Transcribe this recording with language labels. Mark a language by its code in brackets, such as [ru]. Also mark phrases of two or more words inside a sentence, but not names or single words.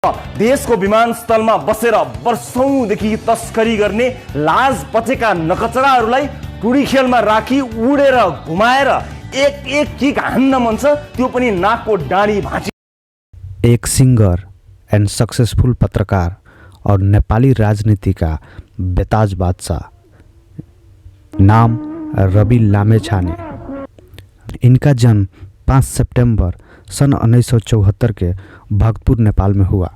[ne] देशको विमानस्थलमा बसेर वर्षौंदेखि तस्करी गर्ने लाज पचेका नकचराहरूलाई टुडी खेलमा राखी उडेर घुमाएर एक एक किक हान्न मन छ, त्यो पनि नाकको डाँडी भाँची। [hi] एक [en] singer and successful [hi] पत्रकार और नेपाली राजनीति का बेताज बादशाह, नाम रवि लामेछाने। इनका जन्म 5 सितंबर सन 1974 के भक्तपुर नेपाल में हुआ।